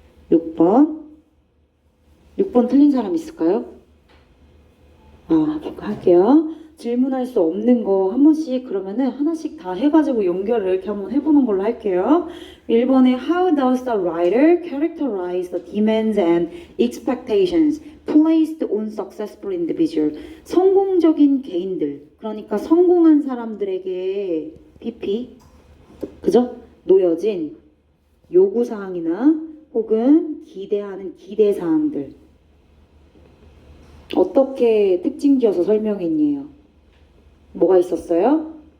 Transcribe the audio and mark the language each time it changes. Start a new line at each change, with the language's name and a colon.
Korean: 6번 틀린 사람 있을까요? 할게요. 질문할 수 없는 거 한 번씩 그러면은 하나씩 다 해가지고 연결을 이렇게 한번 해보는 걸로 할게요.
English: 1번에 How does the writer characterize the demands and expectations placed on successful individual?
Korean: 성공적인 개인들, 그러니까 성공한 사람들에게 PP, 그죠? 놓여진 요구사항이나 혹은 기대하는 기대사항들. 어떻게 특징 지어서 설명했니요? 뭐가 있었어요?